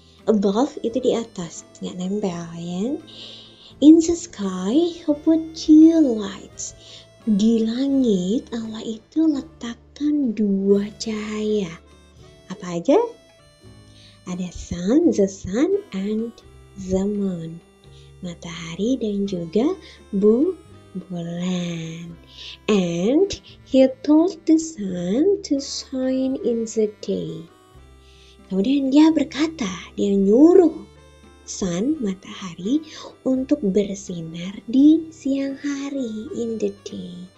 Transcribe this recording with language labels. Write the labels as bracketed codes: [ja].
[id] Above itu di atas, nggak nempel ya. [en] In the sky, he put two lights. [id] Di langit, Allah itu letakkan dua cahaya. Apa aja? [en] Ada the sun and the moon. [id] Matahari dan juga bulan. [en] And he told the sun to shine in the day. [id] Kemudian dia berkata, dia nyuruh sun, matahari, untuk bersinar di siang hari, [en] in the day.